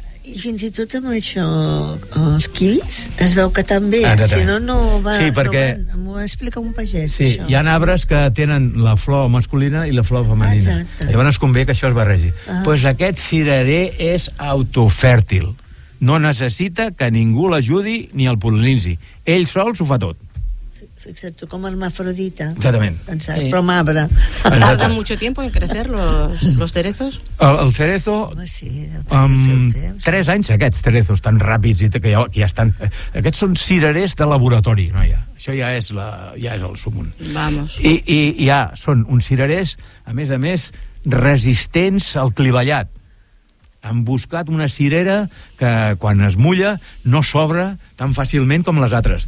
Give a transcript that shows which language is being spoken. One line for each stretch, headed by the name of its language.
Catalan: I fins i tot amb això, els quills, es veu que també, si no, no va... Sí, perquè... M'ho explica un pagès, sí, això. Hi ha arbres que tenen la flor masculina i la flor femenina. Exacte. Llavors es convé que això es barregi. Doncs pues aquest cirerer és autofèrtil. No necessita que ningú l'ajudi ni el pol·linitzi. Ell sol s'ho fa tot.
Spanish: Exacto, como el mafrodita.
Catalan: Exactament. Pensar, sí. Però m'abre.
Spanish: ¿Tarda mucho tiempo en crecer los cerezos? El cerezo...
Catalan: Home, sí, tres anys, aquests cerezos tan ràpids i que ja estan... Aquests són cirerers de laboratori, noia. Això ja és, ja és el sumum.
Spanish: Vamos.
Catalan: I ja són uns cirerers, a més, resistents al clivellat. Han buscat una cirera que quan es mulla no s'obre tan fàcilment com les altres.